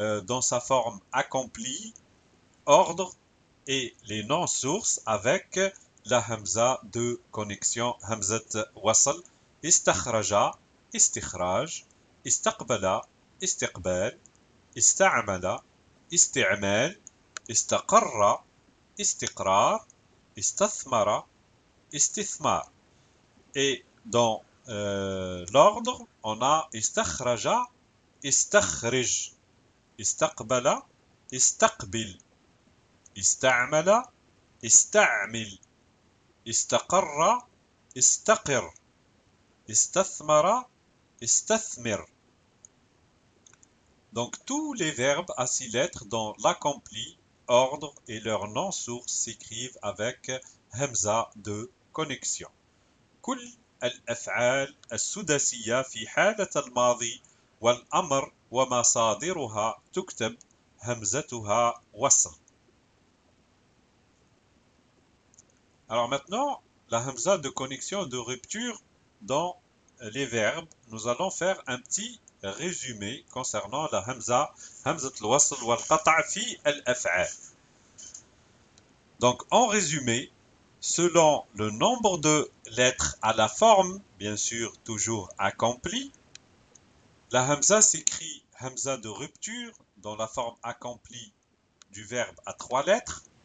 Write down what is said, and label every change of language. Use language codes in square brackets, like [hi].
[fr] dans sa forme accomplie, ordre et les non-sources avec la hamza de connexion, hamzat wasl, istakhraja, istikhraj, istaqbala, istiqbal, ista'mala, isti'mal, istaqarra, استقرار, استثمر, استثمار. Et dans l'ordre, on a استخرج, استخرج, استقبل, استقبل, استعمل, استعمل, استقر, استقر, استثمر, استثمر. Donc tous les verbes à 6 lettres dans l'accompli, ordre et leur non-source s'écrivent avec همزة de connexion. [ar] كل الأفعال السداسية في حالة الماضي والأمر ومصادرها تكتب همزتها وصل. [fr] Alors maintenant, la hamza de connexion de rupture dans les verbes, nous allons faire un petit résumé concernant la hamza, hamzat al-wasl wal qata' fi al-af'al. Donc en résumé, selon le nombre de lettres à la forme, bien sûr toujours accomplie, la hamza s'écrit hamza de rupture dans la forme accomplie du verbe à 3 lettres.